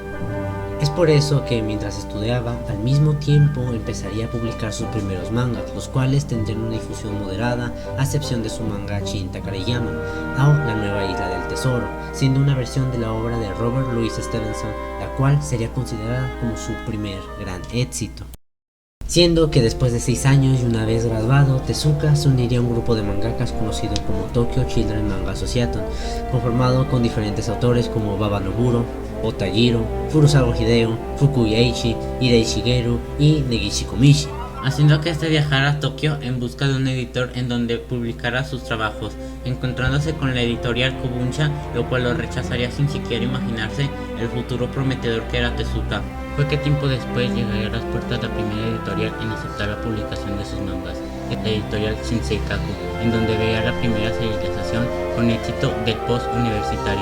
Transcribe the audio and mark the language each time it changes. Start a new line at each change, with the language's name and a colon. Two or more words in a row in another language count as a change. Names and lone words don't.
Spanish: Es por eso que mientras estudiaba, al mismo tiempo empezaría a publicar sus primeros mangas, los cuales tendrían una difusión moderada, a excepción de su manga Shin Takariyama, o La Nueva Isla del Tesoro, siendo una versión de la obra de Robert Louis Stevenson, la cual sería considerada como su primer gran éxito. Siendo que después de 6 años y una vez graduado, Tezuka se uniría a un grupo de mangakas conocido como Tokyo Children Manga Association, conformado con diferentes autores como Baba Noburo, Otajiro, Furusawa Hideo, Fukui Eiichi, Hidei Shigeru y Negishi Komichi, haciendo que este viajara a Tokio en busca de un editor en donde publicara sus trabajos, encontrándose con la editorial Kobunsha, lo cual lo rechazaría sin siquiera imaginarse el futuro prometedor que era Tezuka. Fue que tiempo después llegaría a las puertas la primera editorial en aceptar la publicación de sus mangas, la editorial Shinsei Kaku, en donde veía la primera serialización con éxito del post-universitario.